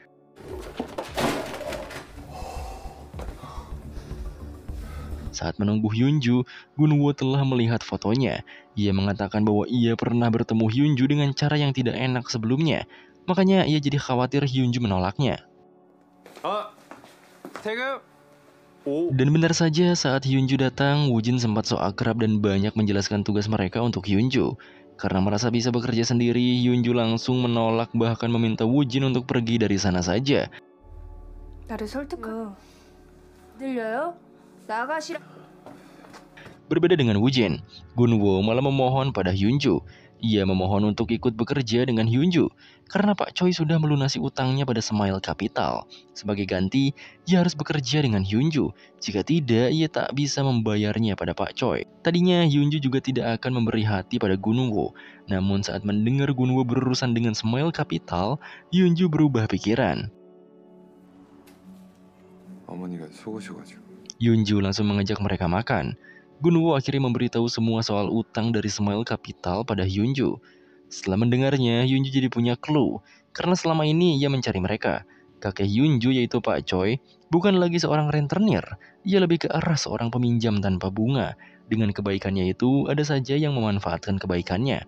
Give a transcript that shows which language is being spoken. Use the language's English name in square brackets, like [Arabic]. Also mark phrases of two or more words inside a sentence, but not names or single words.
[Indonesian] Saat menunggu Hyunju, Gun Wo telah melihat fotonya. Ia mengatakan bahwa ia pernah bertemu Hyunju dengan cara yang tidak enak sebelumnya. Makanya ia jadi khawatir Hyunju menolaknya. [Korean] 아 태급 [Indonesian] Dan benar saja, saat Hyunju datang, Woo Jin sempat so akrab dan banyak menjelaskan tugas mereka untuk Hyunju. Karena merasa bisa bekerja sendiri, Hyunju langsung menolak bahkan meminta Woo Jin untuk pergi dari sana saja. [Korean] 나를 설득하. 들려요? 나가시라. [Indonesian] Berbeda dengan Woo Jin, Gun Wo malah memohon pada Hyunju. Ia memohon untuk ikut bekerja dengan Hyunju karena Pak Choi sudah melunasi utangnya pada Smile Capital. Sebagai ganti, ia harus bekerja dengan Hyunju. Jika tidak, ia tak bisa membayarnya pada Pak Choi. Tadinya Hyunju juga tidak akan memberi hati pada Gun Wo. Namun saat mendengar Gun Wo berurusan dengan Smile Capital, Hyunju berubah pikiran. [Korean] 어머니가 속으셔가지고 [Indonesian] Hyunju langsung mengajak mereka makan. Gun Wo akhirnya memberitahu semua soal utang dari Smile Capital pada Hyunju. Setelah mendengarnya, Hyunju jadi punya clue. Karena selama ini ia mencari mereka. Kakek Hyunju yaitu Pak Choi bukan lagi seorang rentenir. Ia lebih ke arah seorang peminjam tanpa bunga. Dengan kebaikannya itu, ada saja yang memanfaatkan kebaikannya.